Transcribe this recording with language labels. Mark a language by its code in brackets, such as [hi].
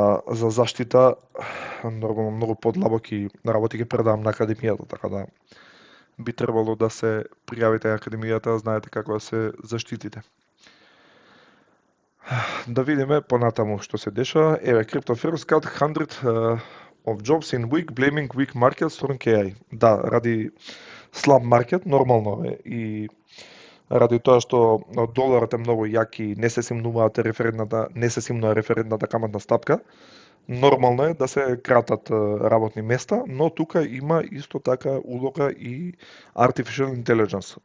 [mk] за заштита, нормално многу подлабоки работи ги предавам на академијата, така да би требало да се пријавите на академијата, знаете како да се заштитите. Да видиме понатаму што се деша. [en] Еве, Crypto Firms cut 100 of jobs in week, blaming weak market strong AI. [mk] Да, ради слаб маркет, нормално е и ради тоа што доларот е многу јак и не се симнува референтната каматна стапка, нормално е да се кратат работни места, но тука има исто така улога и Artificial Intelligence.